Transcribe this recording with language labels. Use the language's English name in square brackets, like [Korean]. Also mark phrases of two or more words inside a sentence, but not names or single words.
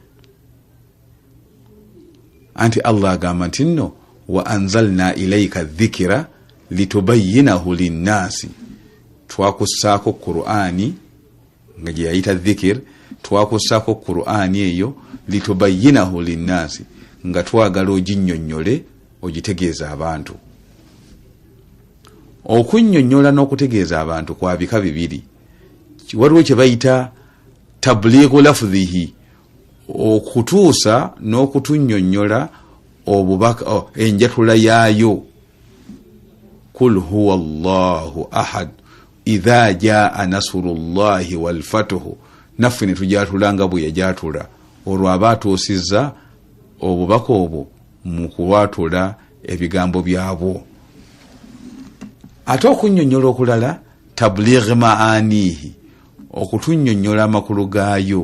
[Ganda] Anti Allah agamba nti nno [Arabic] وأنزلنا إليك الذكر لتبين للناس, [Ganda] twakussaako Qur'ani nga gye yayita dhikr, twakussaako Qur'ani eyo [Arabic] لتبينه للناس, [Ganda] nga twagala oginnyonnyole ogitegeeza abantu. Okunnyonnyola n'okutegeeza abantu kwa bika bibiri. Waliwo kye bayita [Arabic] تبليغ لفظه, [Ganda] okutuusa n'okutunnyonnyola obubaka enjatula yaayo. [Arabic] قل هو الله أحد إذا جاء نصر الله والفتح, [Ganda] naffe ne tujatulanga bwe yajatula. Olwo aba atuusizza obubaka obwo mu kuwatula ebigambo byabwo. Ate okunnyonnyola okulala [Arabic] تبليغ معانيه, [Ganda] okutunnyonnyola amakulu gaayo.